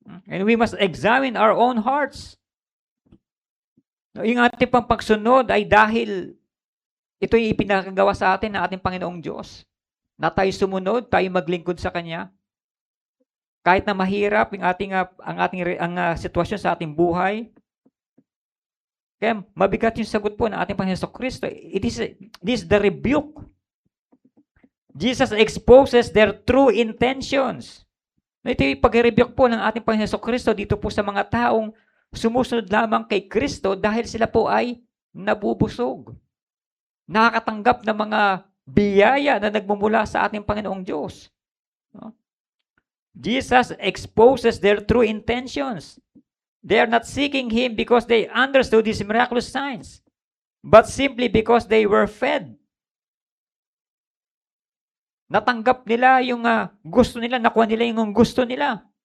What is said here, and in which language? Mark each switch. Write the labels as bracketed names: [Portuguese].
[English] And we must examine our own hearts. [Filipino] Yung ating pang pagsunod ay dahil ito'y ipinagagawa sa atin ng ating Panginoong Diyos. Na tayo sumunod, tayo maglingkod sa Kanya. Kahit na mahirap ang sitwasyon sa ating buhay. Kaya mabigat yung sagot po ng ating Panginoon Jesucristo. [English] This is the rebuke. Jesus exposes their true intentions. [Filipino] Ito yung pag-rebuke po ng ating Panginoon Jesucristo dito po sa mga taong sumusunod lamang kay Kristo dahil sila po ay nabubusog. Nakakatanggap ng mga biyaya na nagmumula sa ating Panginoong Diyos. [English] Jesus exposes their true intentions. They are not seeking Him because they understood His miraculous signs, but simply because they were fed. [Filipino] Natanggap nila yung gusto nila, nakuha nila yung gusto nila.